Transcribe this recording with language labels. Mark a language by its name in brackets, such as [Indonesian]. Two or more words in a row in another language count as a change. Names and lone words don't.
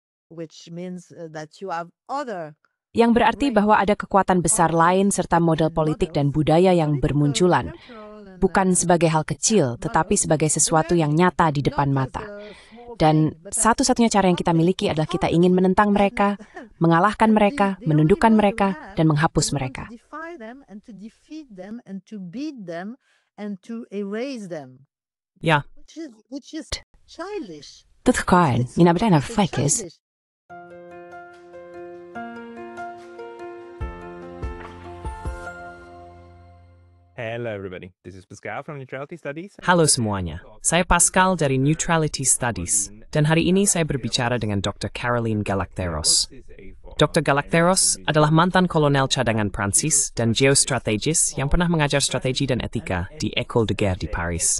[Indonesian] Yang berarti bahwa ada kekuatan besar lain serta model politik dan budaya yang bermunculan, bukan sebagai hal kecil, tetapi sebagai sesuatu yang nyata di depan mata. Dan satu-satunya cara yang kita miliki adalah kita ingin menentang mereka, mengalahkan mereka, menundukkan mereka, dan menghapus mereka. Ja. Dat kan, mina bedenna fräckis. [English] Hello everybody, this is Pascal from Neutrality Studies. [Indonesian] Halo semuanya, saya Pascal dari Neutrality Studies, dan hari ini saya berbicara dengan Dr. Caroline Galacteros. Dr. Galacteros adalah mantan kolonel cadangan Prancis dan geostrategis yang pernah mengajar strategi dan etika di École de Guerre di Paris.